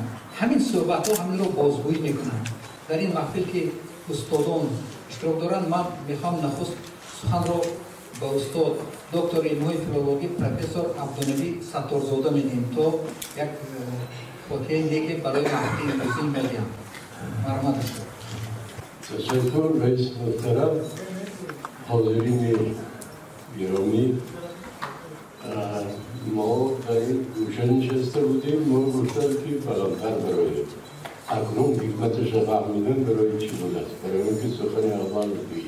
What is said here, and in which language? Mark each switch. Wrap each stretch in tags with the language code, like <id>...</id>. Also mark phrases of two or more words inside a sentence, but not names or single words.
<tg>ҳамин суҳбатҳо ҳаминро бозгӯӣ мекунанд. дар ин маҳфил ки устодон иштирок доранд, ман мехоҳам нахуст суханро ба устод доктори илмҳои филологӣ профессор Абдунаби Сатторзода медиҳем то як хотираи неке барои маҳфили имрӯзӣ медиҳам. марҳамат аст.</tg> <fa>تشکر رئیس محترم، حاضرین گرامی، ما در این گوشه نشسته بودیم، ما گفتم که فلانتر برای اکنون حکمتش را فهمیدن برای چی بود است، برای اون که سخن اول بگویید.</fa>